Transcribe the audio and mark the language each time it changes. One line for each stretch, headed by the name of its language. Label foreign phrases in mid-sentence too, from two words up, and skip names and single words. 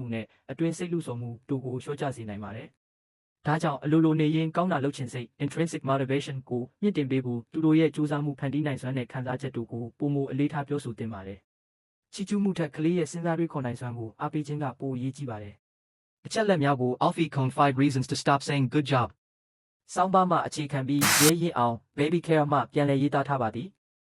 Burmese: နဲ့အတွင်းစိတ်လူဆောင်မှုတို့ကိုလျှော့ချစေနိုင်ပါတယ်။ဒါကြောင့်အလိုလိုနေရင်ကောင်းတာလုပ်ချင်စိတ်
English: intrinsic motivation
Burmese: ကိုမြင့်တင်ပေးဖို့သူတို့ရဲ့ကြိုးစားမှုဖန်တီးနိုင်စွမ်းနဲ့ခံစားချက်တို့ကိုပုံမအလေးထားပြောဆိုသင့်ပါတယ်။ချီးကျူးမှုထက်ကလေးရဲ့စဉ်းစားတွေးခေါ်နိုင်စွမ်းကိုအားပေးခြင်းကပိုအရေးကြီးပါတယ်။အချက်လက်များကို Alfie Kohn 5 reasons to stop saying good job ဆောင်းပါးမှာအခြေခံပြီးရဲရင်အောင် baby care မှပြန်လည်ရေးသားထားပါသည်။